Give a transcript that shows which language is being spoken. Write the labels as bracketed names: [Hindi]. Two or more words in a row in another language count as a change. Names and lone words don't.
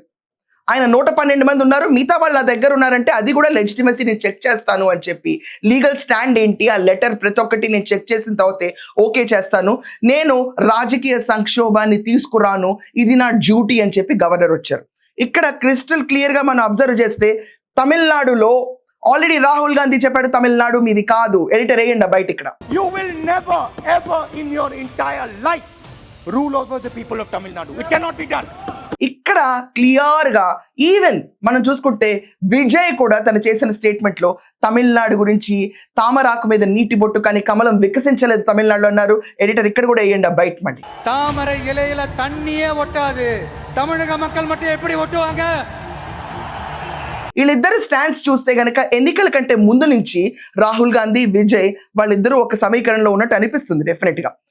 [Telugu] ఆయన 112 మంది ఉన్నారు, మిగతా వాళ్ళు నా దగ్గర ఉన్నారంటే అది కూడా లెజిటిమసీ నేను చెక్ చేస్తాను అని చెప్పి [English] legal stand [Telugu] ఏంటి, ఆ లెటర్ ప్రతి ఒక్కటి నేను చెక్ చేసిన తర్వాతే ఓకే చేస్తాను, నేను రాజకీయ సంక్షోభాన్ని తీసుకురాను, ఇది నా డ్యూటీ అని చెప్పి గవర్నర్ వచ్చారు. ఇక్కడ [English] crystal clear [Telugu] గా మనం అబ్జర్వ్ చేస్తే తమిళనాడులో ఆల్రెడీ రాహుల్ గాంధీ చెప్పాడు తమిళనాడు మీది కాదు. ఎడిటర్ వేయండి బయట. ఇక్కడ [English] you will never ever in your entire life rule over the people of Tamil Nadu. It cannot be done. [Telugu] ఇక్కడ క్లియర్ గా ఈవెన్ మనం చూసుకుంటే విజయ్ కూడా తను చేసిన స్టేట్మెంట్ లో తమిళనాడు గురించి తామరాకు మీద నీటి బొట్టు కానీ కమలం వికసించలేదు తమిళనాడులో అన్నారు. ఎడిటర్ ఇక్కడ కూడా వేయండి బయట. మళ్ళీ [Tamil] தாமரை இலையில தண்ணியே ஒட்டாது, தமிழக மக்கள் மட்டும் எப்படி ஒட்டுவாங்க? [Telugu] వీళ్ళిద్దరు స్టాండ్స్ చూస్తే గనక ఎన్నికల కంటే ముందు నుంచి రాహుల్ గాంధీ విజయ్ వాళ్ళిద్దరూ ఒక సమీకరణలో ఉన్నట్టు అనిపిస్తుంది డెఫినెట్ గా.